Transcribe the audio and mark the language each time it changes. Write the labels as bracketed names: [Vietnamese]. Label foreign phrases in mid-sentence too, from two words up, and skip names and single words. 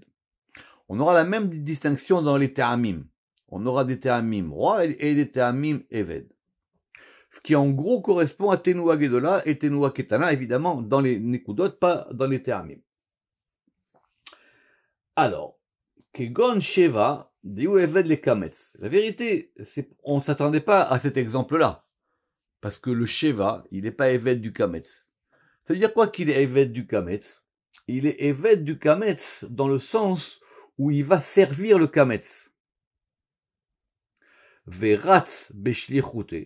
[French] On aura la même distinction dans les te'amim. On aura des te'amim roi et des te'amim eved. Ce qui en gros correspond à [Hebrew] תנועה גדולה [French] et [Hebrew] תנועה קטנה, [French] évidemment dans les nekudot, pas dans les te'amim. Alors, [Hebrew] כגון שווא דהוא עבד ל קמץ. [French] La vérité, on ne s'attendait pas à cet exemple-là. Parce que le Sheva, il n'est pas Eved du Kametz. C'est-à-dire quoi qu'il est Eved du Kametz? Il est Eved du Kametz dans le sens où il va servir le Kametz. [Hebrew] ורץ בשליחותו.